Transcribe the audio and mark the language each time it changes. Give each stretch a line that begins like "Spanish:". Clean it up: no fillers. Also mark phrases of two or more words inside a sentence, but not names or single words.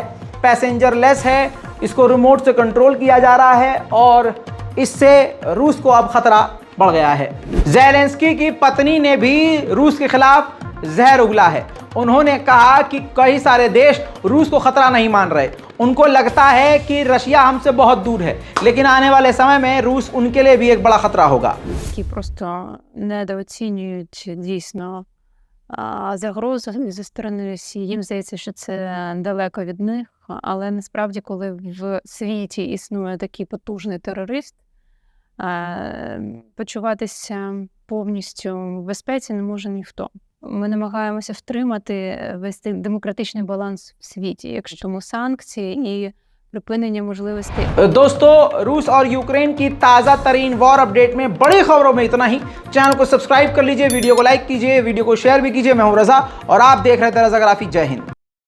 English: passenger less
Hindi: है, इसको रिमोट से कंट्रोल किया जा रहा है और इससे रूस को अब खतरा बढ़ गया है। ज़ेलेंस्की की पत्नी ने भी रूस के खिलाफ जहर उगला है। उन्होंने कहा कि कई सारे देश रूस को खतरा नहीं मान रहे, उनको लगता है कि रशिया हमसे बहुत दूर है, लेकिन आने वाले समय में रूस उनके लिए भी एक बड़ा खतरा होगा।
Ukrainian: Які просто недооцінюють дійсно загрозу зі сторони Росії. Їм здається, що це далеко від них, але насправді, коли в світі існує такий потужний терорист, почуватися повністю в безпеці не може ніхто. Ми намагаємося втримати весь цей демократичний баланс в світі, якщо тому санкції і припинення можливостей।
Hindi: दोस्तों, रूस और यूक्रेन की ताज़ा तरीन
English: war update
Hindi: में बड़ी खबरों में इतना ही। चैनल को सब्सक्राइब कर लीजिए, वीडियो को लाइक कीजिए, वीडियो को शेयर भी कीजिए। मैं हूं रजा और आप देख रहे थे रज़ाग्राफी। जय हिंद।